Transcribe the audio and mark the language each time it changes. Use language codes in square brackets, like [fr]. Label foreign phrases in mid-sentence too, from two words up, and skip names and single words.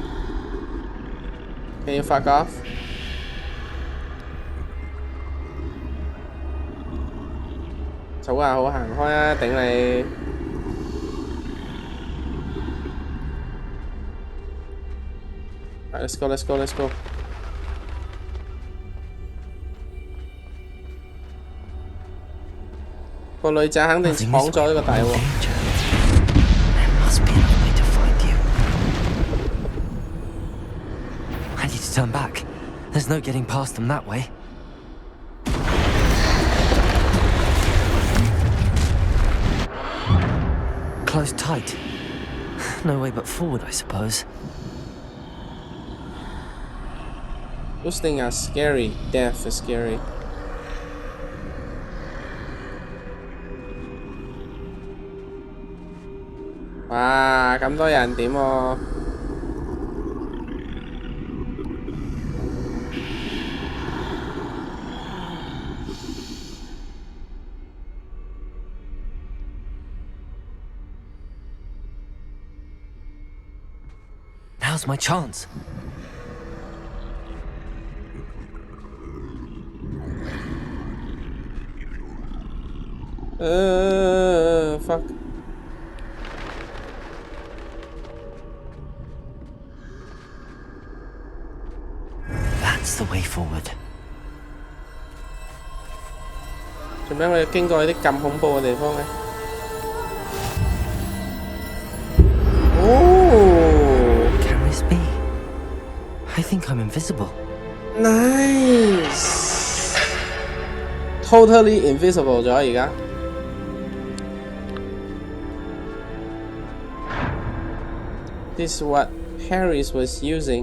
[en] 佬。Can you fuck off? [yue] 草啊，好行開啊，頂你！ [en] Let's go, let's go, let's go. [yue] 個女仔肯定闖咗呢個大鑊。 [en] I need to turn back. There's no getting past them that way. Closed tight. No way but forward, I suppose. Those things are scary. Death is scary. [yue] Wow, 咁多人點喎 [en] ？Now's my chance. Fuck. That's the way forward. [yue] 做咩我要經過啲咁恐怖嘅地方嘅？哦 [en] Can this be? I think I'm invisible. Nice. Totally invisible [yue] 咗而家。 [en] This is what Harry was using.